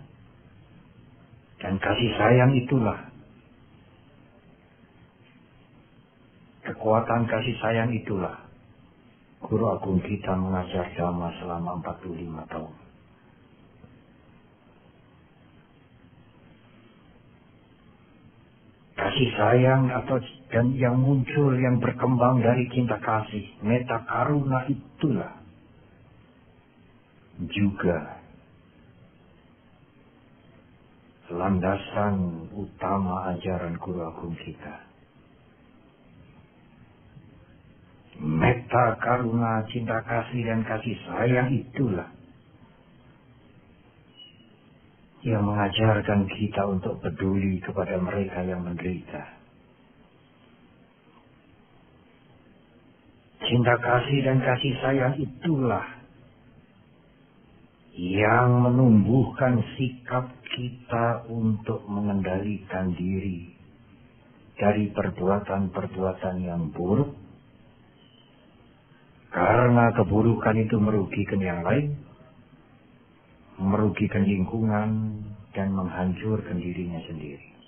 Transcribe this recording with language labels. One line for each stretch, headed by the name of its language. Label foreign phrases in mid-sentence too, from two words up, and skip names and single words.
Indonesian: Dan kasih sayang itulah, kekuatan kasih sayang itulah Guru Agung kita mengajar Dhamma selama 45 tahun. Kasih sayang dan yang muncul, yang berkembang dari cinta kasih,
Pali: metta karuna
Indonesian: itulah juga landasan utama ajaran Guru Agung kita.
Pali: Metta karuna,
Indonesian: cinta kasih dan kasih sayang itulah yang mengajarkan kita untuk peduli kepada mereka yang menderita. Cinta kasih dan kasih sayang itulah yang menumbuhkan sikap kita untuk mengendalikan diri dari perbuatan-perbuatan yang buruk, karena keburukan itu merugikan yang lain, merugikan lingkungan, dan menghancurkan dirinya sendiri.